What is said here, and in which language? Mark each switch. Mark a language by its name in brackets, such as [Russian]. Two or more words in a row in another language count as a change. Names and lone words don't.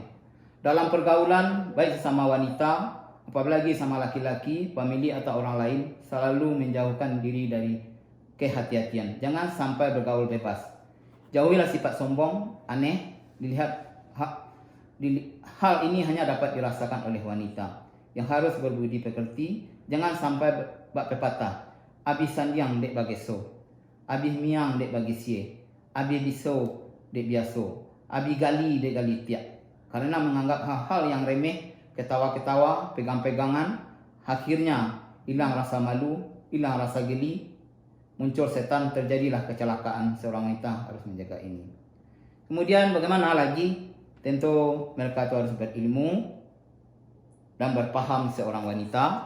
[Indonesian] Dalam pergaulan baik sesama wanita, apalagi sama laki-laki, famili atau orang lain, selalu menjauhkan diri dari kehati-hatian. Jangan sampai bergaul bebas. Jauhilah sifat sombong, aneh, hal ini hanya dapat dirasakan oleh wanita yang harus berbudi pekerti. Jangan sampai bak pepatah, [Minangkabau] abis sandiang dek bageso, abis miang dek bagisie, abis biso dek biaso, abis gali dek gali tiak. [Indonesian] Karena menganggap hal-hal yang remeh, ketawa-ketawa, pegang-pegangan, akhirnya hilang rasa malu, hilang rasa geli, muncul setan, terjadilah kecelakaan. Seorang wanita harus menjaga ini. Kemudian bagaimana lagi? Tentu mereka itu harus berilmu dan berpaham seorang wanita.